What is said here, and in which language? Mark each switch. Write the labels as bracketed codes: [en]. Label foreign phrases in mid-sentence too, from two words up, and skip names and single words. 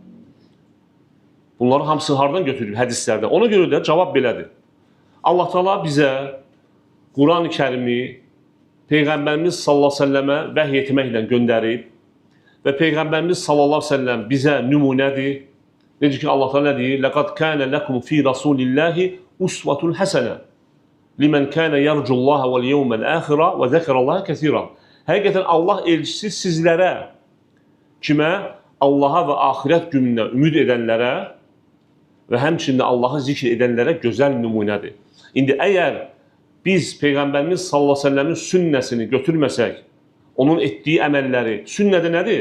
[az] Bunları hamısı hardan götürülür? Hədislərdə. Ona görə də cavab belədir. Allah Teala bizə Quran-ı Kərimi Peyğəmbərimiz [ar] صلى الله عليه وسلم [az] vəhy etməklə göndərib və Peyğəmbərimiz [ar] صلى الله عليه وسلم [az] bizə nümunədir. Necə ki, Allah Teala nə deyir? [ar] لقد كان لكم في رسول الله أسوة حسنة لمن كان يرجو الله واليوم الآخر وذكر الله كثيرا. [az] Həqiqətən Allah elçisi sizlərə, kimə? Allaha və axirət gününə ümid edənlərə və həmçində Allahı zikr edənlərə gözəl nümunədir. İndi əgər biz Peyğəmbərimiz [ar] صلى الله عليه وسلم [az] sünnəsini götürməsək, onun etdiyi əməlləri, sünnədə nədir?